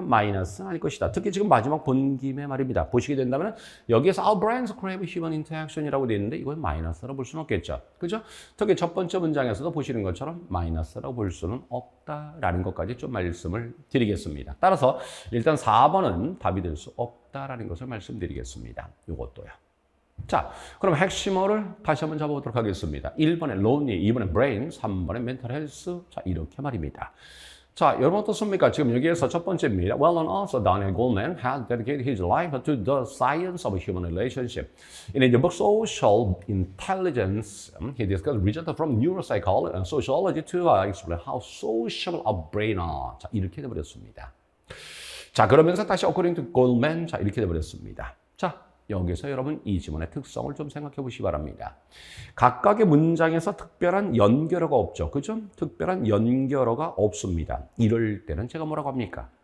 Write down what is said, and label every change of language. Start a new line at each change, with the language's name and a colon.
Korean: 마이너스는 아닐 것이다. 특히 지금 마지막 본 김에 말입니다. 보시게 된다면 여기에서
English: Our brains crave human interaction
Korean: 이라고 되어 있는데 이건 마이너스라고 볼 수는 없겠죠. 그죠? 특히 첫 번째 문장에서도 보시는 것처럼 마이너스라고 볼 수는 없다라는 것까지 좀 말씀을 드리겠습니다. 따라서 일단 4번은 답이 될 수 없다라는 것을 말씀드리겠습니다. 이것도요. 자, 그럼 핵심어를 다시 한번 잡아보도록 하겠습니다. 1번에 lonely, 2번에 brain, 3번에 mental health. 자, 이렇게 말입니다. 자, 여러분 어떻습니까? 지금 여기에서 첫 번째입니다.
English: Well-known author Daniel Goleman had dedicated his life to the science of human relationship. In the book Social Intelligence, he discussed results from neuropsychology and sociology to explain how social our brain are.
Korean: 자, 이렇게 돼버렸습니다. 자, 그러면서 다시
English: according to Goleman,
Korean: 자, 이렇게 돼버렸습니다. 자, 여기서 여러분 이 지문의 특성을 좀 생각해 보시기 바랍니다. 각각의 문장에서 특별한 연결어가 없죠. 그죠? 특별한 연결어가 없습니다. 이럴 때는 제가 뭐라고 합니까?